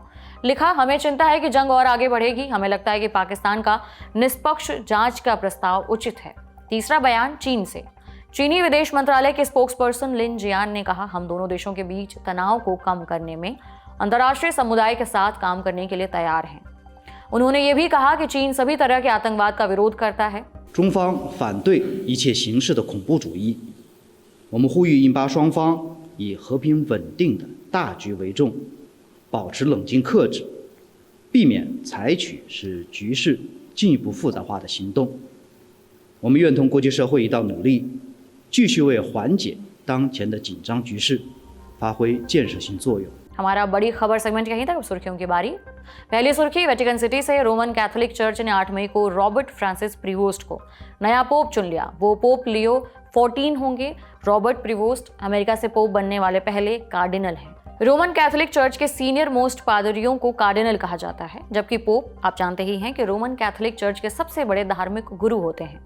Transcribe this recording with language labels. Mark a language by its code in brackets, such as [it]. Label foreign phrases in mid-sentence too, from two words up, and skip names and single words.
[hi] लिखा, हमें चिंता है कि जंग और आगे बढ़ेगी, हमें लगता है कि पाकिस्तान का निष्पक्ष जांच का प्रस्ताव उचित है। तीसरा बयान चीन से। चीनी विदेश मंत्रालय के स्पोक्सपर्सन लिन जियान ने कहा, हम दोनों देशों के बीच तनाव को कम करने में अंतर्राष्ट्रीय समुदाय के साथ काम करने के लिए तैयार हैं। उन्होंने ये भी कहा कि चीन सभी तरह के आतंकवाद का विरोध करता है। [zh] 中方反对一切形式的恐怖主义，我们呼吁印巴双方以和平稳定的大局为重，保持冷静克制，避免采取使局势进一步复杂化的行动。我们愿同国际社会一道努力，继续为缓解当前的紧张局势发挥建设性作用。 [hi] हमारा बड़ी खबर सेगमेंट यहीं तक। अब सुर्खियों की बारी। पहली सुर्खी, वेटिकन सिटी से रोमन कैथोलिक चर्च ने 8 मई को रॉबर्ट फ्रांसिस प्रीवोस्ट को नया पोप चुन लिया। वो पोप लियो 14 होंगे। रॉबर्ट प्रीवोस्ट अमेरिका से पोप बनने वाले पहले कार्डिनल हैं। रोमन कैथोलिक चर्च के [en] senior most [hi] पादरियों को कार्डिनल कहा जाता है, जबकि पोप आप जानते ही हैं कि रोमन कैथोलिक चर्च के सबसे बड़े धार्मिक गुरु होते हैं।